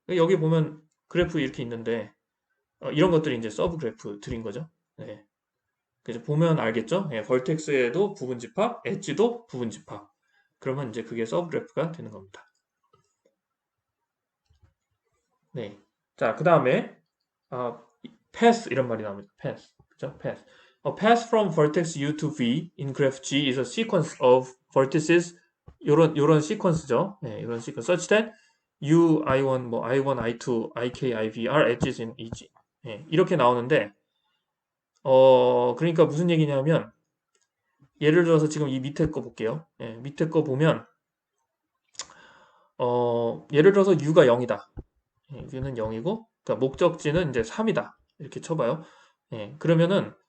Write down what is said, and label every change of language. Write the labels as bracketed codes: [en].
[ko] 여기 보면 그래프 이렇게 있는데 이런 것들이 이제 서브 그래프들인 거죠. 네. 그래서 보면 알겠죠? 예, 벌텍스에도 부분 집합, 엣지도 부분 집합. 그러면 이제 그게 서브 그래프가 되는 겁니다. 네. 자, 그 다음에 path 이런 말이 나옵니다. path. 그죠? path. [en] A path from vertex U to V in graph G is a sequence of vertices [ko] 요런 시퀀스죠. 네, 이런 시퀀스 [en] such that U, I1, [ko] 뭐 [en] I1, I2, IK, IV are edges in each. [ko] 예, 이렇게 나오는데 그러니까 무슨 얘기냐면 예를 들어서 지금 이 밑에 거 볼게요. 예, 밑에 거 보면 예를 들어서 U가 0이다. 예, U는 0이고 그러니까 목적지는 이제 3이다. 이렇게 쳐봐요. 예, 그러면은